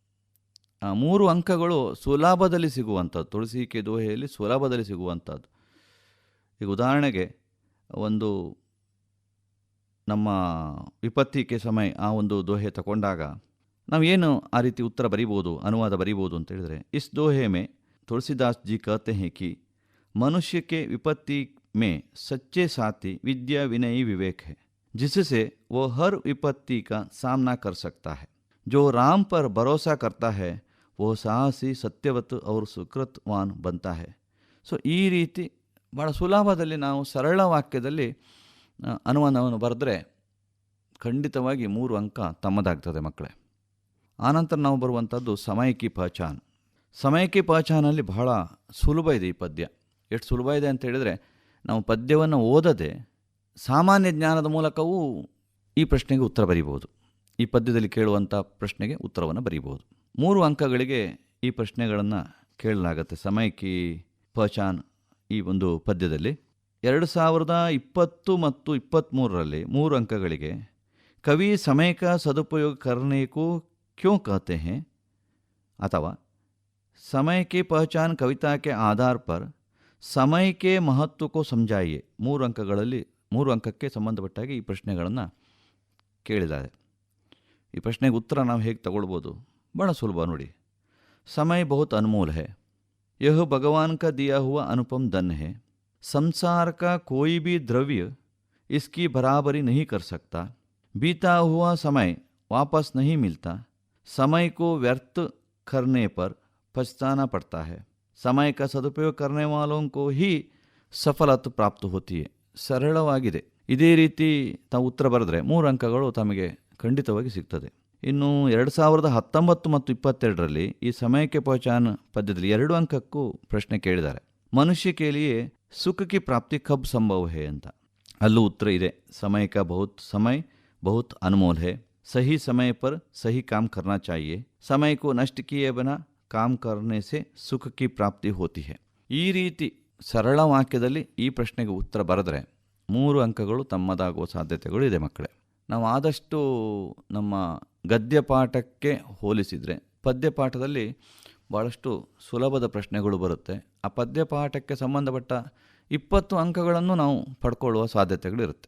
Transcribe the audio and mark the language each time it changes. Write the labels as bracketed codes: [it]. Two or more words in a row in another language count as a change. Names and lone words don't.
[kn] 3 ಅಂಕಗಳು ಸುಲಭದಲ್ಲಿ ಸಿಗುವಂಥದ್ದು, ತುಳಸಿಕೆ ದೋಹೆಯಲ್ಲಿ ಸುಲಭದಲ್ಲಿ ಸಿಗುವಂಥದ್ದು. ಈಗ ಉದಾಹರಣೆಗೆ ಒಂದು ನಮ್ಮ ವಿಪತ್ತಿಗೆ ಸಮಯ ಆ ಒಂದು ದೋಹೆ ತಗೊಂಡಾಗ ನಾವೇನು ಆ ರೀತಿ ಉತ್ತರ ಬರೀಬೋದು, ಅನುವಾದ ಬರೀಬೋದು ಅಂತ ಹೇಳಿದರೆ, [hi] इस दोहे में तुलसीदास जी कहते हैं कि मनुष्य के विपत्ति में सच्चे साथी विद्या विनयी विवेक है, जिससे वो हर विपत्ति का सामना कर सकता है. जो राम पर भरोसा करता है वो साहसी सत्यवत और सुकृतवान बनता है. [kn] ಸೊ ಈ ರೀತಿ ಭಾಳ ಸುಲಭದಲ್ಲಿ ನಾವು ಸರಳ ವಾಕ್ಯದಲ್ಲಿ ಅನುವಾದವನ್ನು ಬರೆದ್ರೆ ಖಂಡಿತವಾಗಿ 3 ಅಂಕ ತಮ್ಮದಾಗ್ತದೆ ಮಕ್ಕಳೇ. ಆನಂತರ ನಾವು ಬರುವಂಥದ್ದು ಸಮಯ ಕಿ ಪಹಚಾನ್. ಸಮಯ ಕಿ ಪಹಚಾನಲ್ಲಿ ಬಹಳ ಸುಲಭ ಇದೆ ಈ ಪದ್ಯ. ಎಷ್ಟು ಸುಲಭ ಇದೆ ಅಂತ ಹೇಳಿದರೆ, ನಾವು ಪದ್ಯವನ್ನು ಓದದೆ ಸಾಮಾನ್ಯ ಜ್ಞಾನದ ಮೂಲಕವೂ ಈ ಪ್ರಶ್ನೆಗೆ ಉತ್ತರ ಬರೀಬೋದು. ಈ ಪದ್ಯದಲ್ಲಿ ಕೇಳುವಂಥ ಪ್ರಶ್ನೆಗೆ ಉತ್ತರವನ್ನು ಬರೀಬೋದು. 3 ಅಂಕಗಳಿಗೆ ಈ ಪ್ರಶ್ನೆಗಳನ್ನು ಕೇಳಲಾಗತ್ತೆ. ಸಮಯ ಕಿ ಪಹಚಾನ್ ಈ ಒಂದು ಪದ್ಯದಲ್ಲಿ 2020 ಮತ್ತು 23ರಲ್ಲಿ 3 ಅಂಕಗಳಿಗೆ [hi] कवि समय का सदुपयोग करने को क्यों कहते हैं ಅಥವಾ समय की पहचान कविता के आधार पर समय के महत्व को समझाइए. [kn] 3 ಅಂಕಗಳಲ್ಲಿ 3 ಅಂಕಕ್ಕೆ ಸಂಬಂಧಪಟ್ಟಾಗಿ ಈ ಪ್ರಶ್ನೆಗಳನ್ನು ಕೇಳಿದ್ದಾರೆ. ಈ ಪ್ರಶ್ನೆಗೆ ಉತ್ತರ ನಾವು ಹೇಗೆ ತಗೊಳ್ಬೋದು? ಬಹಳ ಸುಲಭ ನೋಡಿ. [hi] समय बहुत अनमोल है, यह भगवान का दिया हुआ अनुपम धन है. संसार का कोई भी द्रव्य इसकी बराबरी नहीं कर सकता. बीता हुआ समय वापस नहीं मिलता. समय को व्यर्थ करने पर पछताना पड़ता है. समय का सदुपयोग करने वालों को ही सफलता प्राप्त होती है. [kn] ಸರಳವಾಗಿದೆ. ಇದೇ ರೀತಿ ತಾವು ಉತ್ತರ ಬರೆದ್ರೆ 3 ಅಂಕಗಳು ತಮಗೆ ಖಂಡಿತವಾಗಿ ಸಿಗ್ತದೆ. ಇನ್ನು 2019 ಮತ್ತು 22ರಲ್ಲಿ ಈ ಸಮಯಕ್ಕೆ ಪಹಚಾನ್ ಪದ್ಯದಲ್ಲಿ 2 ಅಂಕಕ್ಕೂ ಪ್ರಶ್ನೆ ಕೇಳಿದ್ದಾರೆ. [hi] मनुष्य के लिए सुख की प्राप्ति कब संभव है ಅಂತ. [kn] ಅಲ್ಲೂ ಉತ್ತರ ಇದೆ. [hi] समय का बहुत अनमोल है, सही समय पर सही काम करना चाहिए. समय को नष्ट किए बिना काम करने से सुख की प्राप्ति होती है. [kn] ಈ ರೀತಿ ಸರಳ ವಾಕ್ಯದಲ್ಲಿ ಈ ಪ್ರಶ್ನೆಗೆ ಉತ್ತರ ಬರೆದರೆ 3 ಅಂಕಗಳು ತಮ್ಮದಾಗುವ ಸಾಧ್ಯತೆಗಳು ಇದೆ ಮಕ್ಕಳೇ. ನಾವು ಆದಷ್ಟು ನಮ್ಮ ಗದ್ಯ ಪಾಠಕ್ಕೆ ಹೋಲಿಸಿದರೆ ಪದ್ಯಪಾಠದಲ್ಲಿ ಭಾಳಷ್ಟು ಸುಲಭದ ಪ್ರಶ್ನೆಗಳು ಬರುತ್ತೆ. ಆ ಪದ್ಯಪಾಠಕ್ಕೆ ಸಂಬಂಧಪಟ್ಟ 20 ಅಂಕಗಳನ್ನು ನಾವು ಪಡ್ಕೊಳ್ಳುವ ಸಾಧ್ಯತೆಗಳಿರುತ್ತೆ.